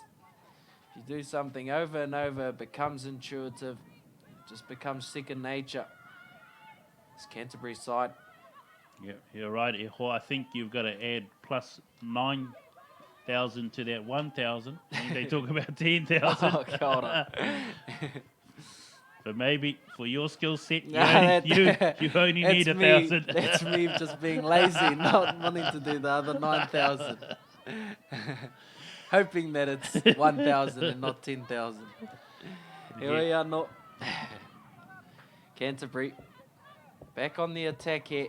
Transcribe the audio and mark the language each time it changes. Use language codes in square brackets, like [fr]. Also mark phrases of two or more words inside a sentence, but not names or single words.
[en] If you do something over and over, it becomes intuitive. It just becomes second nature. It's Canterbury side. Yeah, you're right, Eho. I think you've got to add plus 9,000 to that 1,000. They talk about 10,000. Oh, [mi] kia ora. [en] But maybe for your skill set, you Nah, only need 1,000. That's me just being lazy, not wanting to do the other 9,000. Hoping that it's 1,000 and not 10,000. Here we are, not Canterbury back on the attack here.